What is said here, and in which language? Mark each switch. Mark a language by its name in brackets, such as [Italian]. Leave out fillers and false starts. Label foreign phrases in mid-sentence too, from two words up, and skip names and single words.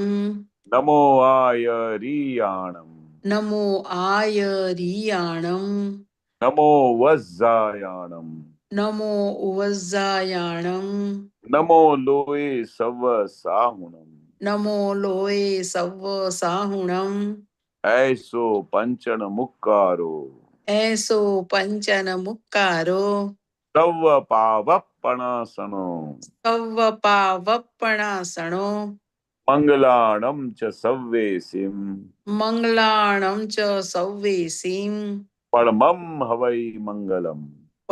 [Ardhamāgadhī Prākrit] નમો આયરિયાણમ. નમો આયરિયાણમ. નમો વજ્જાયાણમ. નમો ઉવઝાયાણમ. નમો લોય સવ સાહુણમ. નમો લોય સવ્વ સાહુણમ. ऐसो पंचन मुक्कारो. એસો પંચન મુક્કારો. તવ પાવપણાસનો. સવ્વ પાવપણાસણો. મંગલાણમ ચ સવ્વેસિમ. મંગલાણમ ચ સવ્વેસીમ. પરમમ હવૈ મંગલમ.